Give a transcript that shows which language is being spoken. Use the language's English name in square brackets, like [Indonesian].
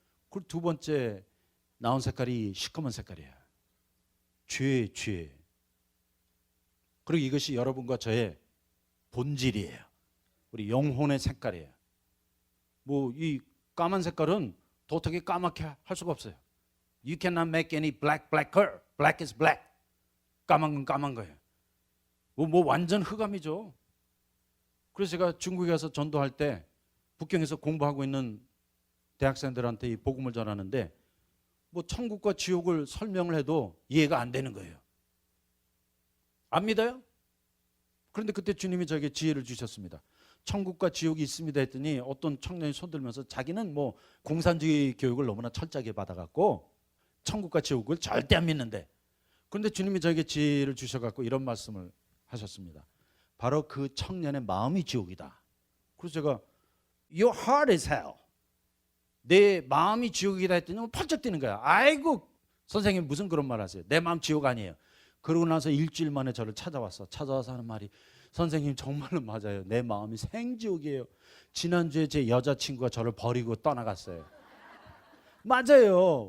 [Korean] 그리고 두 번째 나온 색깔이 시커먼 색깔이에요. 죄. 그리고 이것이 여러분과 저의 본질이에요. 우리 영혼의 색깔이에요. 뭐 이 까만 색깔은 도떻게 까맣게 할 수가 없어요. [English] You cannot make any blacker. Black is black. [Korean] 까만 건 까만 거예요. 뭐 완전 흑암이죠. 그래서 제가 중국에 가서 전도할 때 북경에서 공부하고 있는 대학생들한테 이 복음을 전하는데 뭐 천국과 지옥을 설명을 해도 이해가 안 되는 거예요. 안 믿어요? 그런데 그때 주님이 저에게 지혜를 주셨습니다. 천국과 지옥이 있습니다 했더니 어떤 청년이 손들면서 자기는 뭐 공산주의 교육을 너무나 철저하게 받아갖고 천국과 지옥을 절대 안 믿는데, 그런데 주님이 저에게 지혜를 주셔갖고 이런 말씀을 하셨습니다. 바로 그 청년의 마음이 지옥이다. 그래서 제가 [English] Your heart is hell. [Korean] 내 마음이 지옥이다 했더니 펄쩍 뛰는 거야. 아이고 선생님 무슨 그런 말 하세요. 내 마음 지옥 아니에요. 그러고 나서 일주일 만에 저를 찾아와서 하는 말이, 선생님 정말로 맞아요. 내 마음이 생지옥이에요. 지난주에 제 여자친구가 저를 버리고 떠나갔어요. 맞아요.